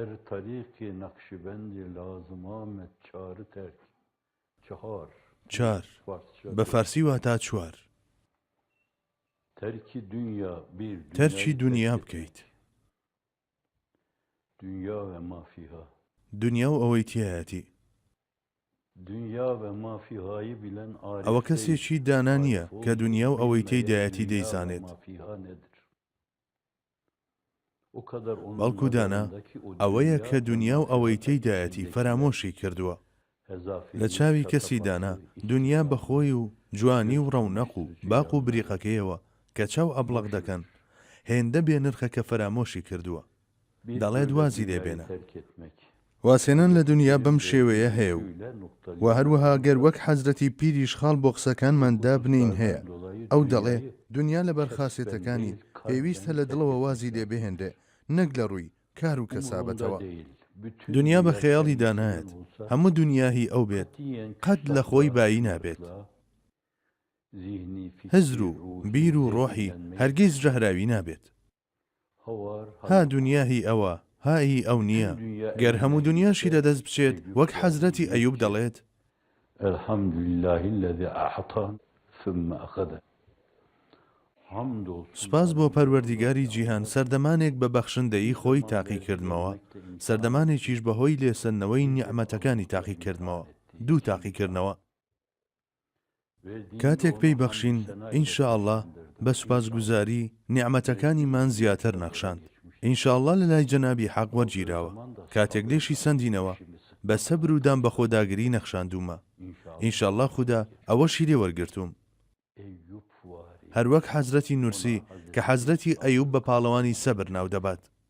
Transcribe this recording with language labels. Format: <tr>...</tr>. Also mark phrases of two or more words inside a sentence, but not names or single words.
<fa>طریقی نقشبندی لازم آمد چاره ترک چهار</fa> <ckb>چار بە فارسی واتە چوار</ckb> <fa>ترکی دنیا bir</fa> <ckb>تەرچی دنیا</ckb> <tr>terk</tr> <ckb>بکەیت</ckb> <tr>etmek. Dünya ve ma fiha.</tr> <ckb>دنیا و ئەوەی تایەتی</ckb> <tr>Dünya ve ma fihayı bilen arif</tr> <ckb>ئەوە</ckb> <tr>değil.</tr> <ckb>کەسێکی دانا نییە</ckb> <tr>Arif</tr> <ckb>کە دنیا و</ckb> <tr>olduğunu</tr> <ckb>ئەوەی</ckb> <tr>bilmeye</tr> <ckb>تێدایەتی</ckb> <tr>dünya ve</tr> <ckb>دەیزانێت</ckb> <tr>ma fiha nedir? O kadar onun</tr> <ckb>بەڵکو دانا</ckb> <tr>nazarındaki o</tr> <ckb>ئەوەیە</ckb> <tr>dünya</tr> <ckb>کە</ckb> <tr>ve</tr> <ckb>دنیا و</ckb> <tr>ma</tr> <ckb>ئەوەی</ckb> <tr>fiha</tr> <ckb>تێدایەتی</ckb> <tr>içindekiler</tr> <ckb>فەرامۆشی کردووە</ckb> <tr>hezafilmiş,</tr> <ckb>لە چاوی کەسی</ckb> <tr>şatafatlı,</tr> <ckb>دانا</ckb> <tr>işi</tr> <ckb>دنیا</ckb> <tr>şan,</tr> <ckb>بەخۆی و جوانی و</ckb> <tr>göz</tr> <ckb>ڕەونەق و</ckb> <tr>kamaştırıcı</tr> <ckb>باق و</ckb> <tr>yanları</tr> <ckb>بریقەکەیەوە کە چاو ئەبڵق دەکەن هێندە بێنرخە کە فەرامۆشی کردووە</ckb> <tr>bir</tr> <ckb>دەڵێت</ckb> <tr>böyle</tr> <ckb>وازی</ckb> <tr>dünyayı</tr> <ckb>لێبێنە</ckb> <tr>terk etmek.</tr> <ckb>واسێنان لە دنیا بەم</ckb> <tr>Hazreti</tr> <ckb>شێوەیە</ckb> <tr>Pir'in</tr> <ckb>هەیە و</ckb> <tr>görüşüyle noktalayıp</tr> <ckb>و هەروەها گەر وەک حەزرەتی پیریش خاڵ بۆ قسەکانماندا بنین هەیە ئەو دەڵێ دنیا لە بەرخاسێتەکانی پێویستە لە دڵەوە وازی لێ بهێندێ نەک لە ڕووی کار و کەسابەتەوە دنیا بە خەیاڵی دانایەت هەموو دنیاهی ئەو بێت قەت لە خۆی بایی نابێت هزر و بیر و ڕۆحی هەرگیز ژەهراوی نابێت ها دنیاهی ئەوە هایی ئەو نییە گەر هەموو دنیاشی لەدەست بچێت وەک حەزرەتی ئەیوب دەڵێت</ckb> <ar>الحمد لله الذي أعطى ثم أخذ.</ar> <tr>Hamd olsun.</tr> <ckb>سوپاس بۆ پەروەردیگاری جیهان سەردەمانێک بە بەخشندەیی خۆی تاقی کردمەوە سەردەمانێکیش بەهۆی لێسەندنەوەی نیعمەتەکانی تاقی کردمەوە دوو تاقیکردنەوە کاتێک پێی بەخشین ئینشاءالله بە سوپاسگوزاری نیعمەتەکانیمان زیاتر نەخشاند ئینشاءالله لە لای جەنابی حەق وەرگیراوە کاتێک لێشی سندینەوە بە سەبر و دام بە خۆداگری نەخشاندومە ئینشاءالله خوددا ئەوەشی لێ وەرگرتووم هەروەک حەزرەتی نورسی کە حەزرەتی ئەیوب بە پاڵەوانی سەبر ناو دەبات</ckb>